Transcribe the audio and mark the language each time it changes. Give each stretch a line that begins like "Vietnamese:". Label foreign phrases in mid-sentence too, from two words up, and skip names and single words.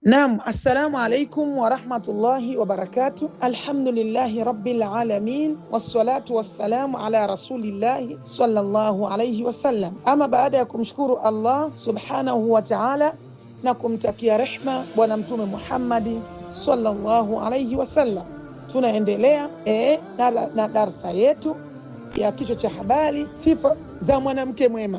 Arabic: نعم، السلام عليكم ورحمة الله وبركاته. الحمد لله رب العالمين والصلاة والسلام على رسول الله صلى الله عليه وسلم.
Swahili: Ama baada ya kumshukuru Allah
Arabic: سبحانه وتعالى
Swahili: na kumtakia rehma bwana mtume Muhammadi
Arabic: صلى الله عليه وسلم,
Swahili: tunaendelea na darsa yetu ya kichwa cha habari, sifa za mwanamke mwema.